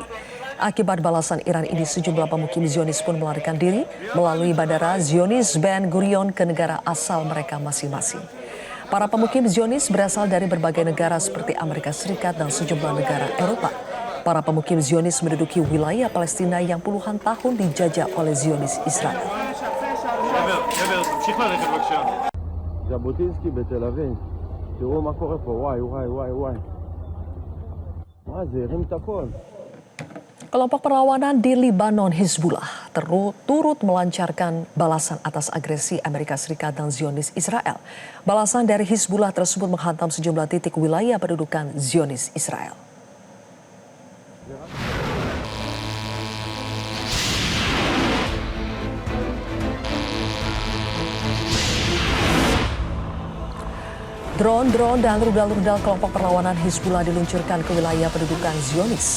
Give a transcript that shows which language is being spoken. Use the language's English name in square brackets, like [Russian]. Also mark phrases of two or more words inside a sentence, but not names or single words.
[Indonesian] Akibat balasan Iran ini, sejumlah pemukim Zionis pun melarikan diri melalui bandara Zionis Ben Gurion ke negara asal mereka masing-masing. Para pemukim Zionis berasal dari berbagai negara seperti Amerika Serikat dan sejumlah negara Eropa. Para pemukim Zionis menduduki wilayah Palestina yang puluhan tahun dijajah oleh Zionis Israel. [Hebrew] ז'בוטינסקי בתל אביב, תראו מה קורה פה, וואי וואי וואי וואי. מה זה, הרים את הכל. [Indonesian] Kelompok perlawanan di Libanon Hizbullah turut melancarkan balasan atas agresi Amerika Serikat dan Zionis Israel. Balasan dari Hizbullah tersebut menghantam sejumlah titik wilayah pendudukan Zionis Israel. Drone-drone dan rudal-rudal kelompok perlawanan Hizbullah diluncurkan ke wilayah pendudukan Zionis.